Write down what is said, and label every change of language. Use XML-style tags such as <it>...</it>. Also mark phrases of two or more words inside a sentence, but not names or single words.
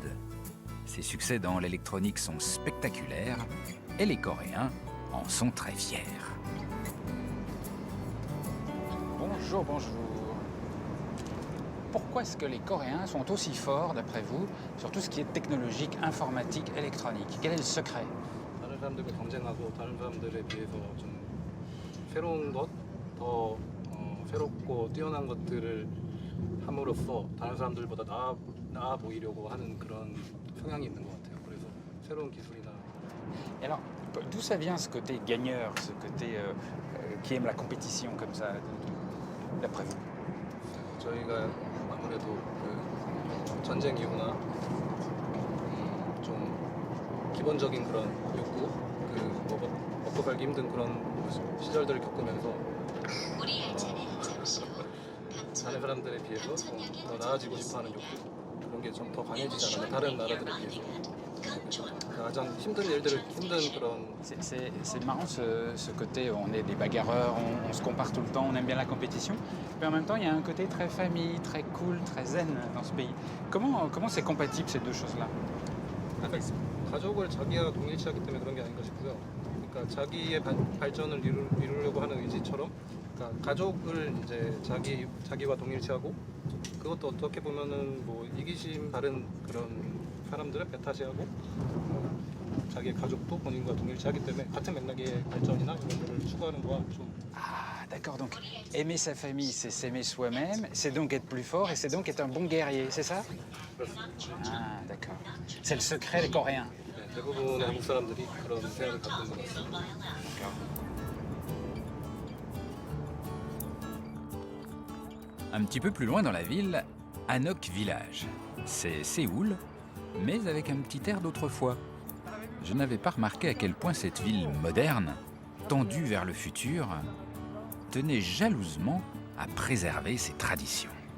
<fr>Ses succès dans l'électronique sont spectaculaires et les Coréens en sont très fiers. Bonjour, bonjour. Pourquoi est-ce que les Coréens sont aussi forts, d'après vous, sur tout ce qui est technologique, informatique, électronique? Quel est le secret?</fr> <ko>다른 사람들과 경쟁하고 다른 사람들에 비해서 좀 새로운 것, 더 새롭고 뛰어난 것들을 함으로써 다른 사람들보다 나아 보이려고 하는 그런 성향이 있는 것 같아요. 그래서 새로운 기술이나</ko> <fr>Et alors, d'où ça vient ce côté gagneur, ce côté qui aime la compétition comme ça, d'après vous?</fr> <ko>저희가 아무래도 그 전쟁 이후나 좀 기본적인 그런 욕구, 그 먹고 살기 힘든 그런 시절들을 겪으면서 다른 사람들에 비해서 더 나아지고 싶어하는 욕구 그런 게 좀 더 강해지지 않았나 다른 나라들에 비해서 가장 힘든 그런</ko> <fr>C'est marrant ce côté, on est des bagarreurs, on se compare tout le temps, on aime bien la compétition, mais en même temps il y a un côté très famille, très cool, très zen dans ce pays. Comment c'est compatible ces deux choses-là?</fr> <ko>가족을 자기와 동일시하기 때문에 그런 게 아닌가 싶고요. 그러니까 자기의 발전을 이루려고 하는 의지처럼 그러니까 가족을 이제 자기와 동일시하고 그것도 어떻게 보면은 뭐 이기심 다른 그런 사람들을 배타시하고 자기의 가족도 본인과 동일시하기 때문에 같은 맥락의 발전이나 이런 거를 추구하는 거와 좀</ko> <fr>Ah, d'accord, donc aimer sa famille, c'est s'aimer soi-même, c'est donc être plus fort et c'est donc être un bon guerrier, c'est ça? Ah, d'accord. C'est le secret des Coréens.</fr> <ko>대부분의 한국 사람들이 그런 생각을 갖고 있는 것 같습니다.</ko> <fr>Un petit peu plus loin dans la ville, Hanok Village. C'est Séoul, mais avec un petit air d'autrefois. Je n'avais pas remarqué à quel point cette ville moderne, tendue vers le futur, tenait jalousement à préserver ses traditions.</fr>